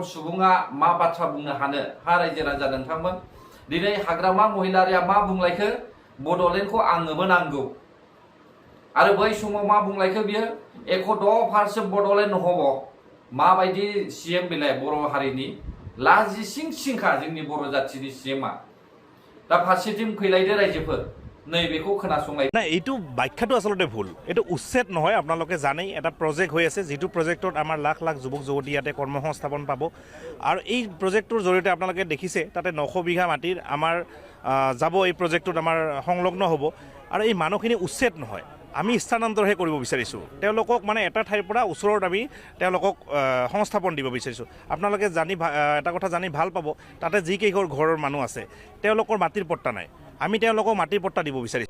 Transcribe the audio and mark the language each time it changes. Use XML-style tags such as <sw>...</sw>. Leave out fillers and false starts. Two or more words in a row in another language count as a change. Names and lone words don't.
<brx>सुबुङा मा बाथ्रा बुंनो हानो हा रायजो राजा नोंथांमोन दिनै हाग्रामा महिलारिया मा बुंलायखो बड'लेण्डखौ आंनोबो नांगौ आरो बै समाव मा बुंलायखो बियो 110% बड'लेण्ड हब माबायदि सीएम बिलाय बर' हारिनि लाजिसिं सिंखा जोंनि बर' जाथिनि सीएमआ दा फारसेथिं फैलायदो रायजोफोर नैबेखौ खोनासंलाय</brx> <as>না এইটো ব্যাখ্যাটো আসলতে ভুল এইটো উচ্ছেদ নহয় আপোনালোকে জানেই এটা প্ৰজেক্ট হৈ আছে যিটো প্ৰজেক্টত আমাৰ লাখ লাখ যুৱক যুৱতী ইয়াতে কৰ্মসংস্থাপন পাব আৰু এই প্ৰজেক্টটোৰ জৰিয়তে আপোনালোকে দেখিছে তাতে 900 বিঘা মাটিৰ আমাৰ যাব এই প্ৰজেক্টটোত আমাৰ সংলগ্ন হ'ব আৰু এই মানুহখিনি উচ্ছেদ নহয় আমি স্থানান্তৰহে কৰিব বিচাৰিছোঁ তেওঁলোকক মানে এটা ঠাইৰ পৰা ওচৰত আমি তেওঁলোকক সংস্থাপন দিব বিচাৰিছোঁ আপোনালোকে জানি এটা কথা জানি ভাল পাব তাতে যি কেইঘৰ ঘৰৰ মানুহ আছে তেওঁলোকৰ মাটিৰ পট্টা নাই আমি তেওঁলোকক মাটিৰ পট্টা দিব বিচাৰিছোঁ</as>